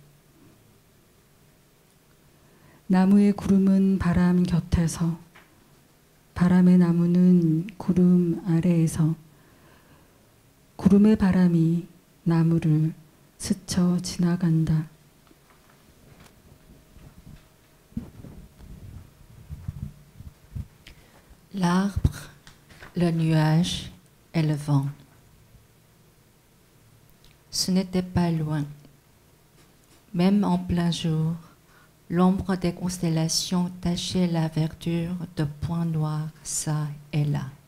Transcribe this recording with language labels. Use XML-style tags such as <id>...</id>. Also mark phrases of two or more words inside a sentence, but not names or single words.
<ko>나무의 구름은 바람 곁에서, 바람의 나무는 구름 아래에서 구름의 바람이 나무를 스쳐 지나간다.</ko> <fr>L'arbre, le nuage et le vent. Ce n'était pas loin. Même en plein jour, l'ombre des constellations tachait la verdure de points noirs çà et là.</fr>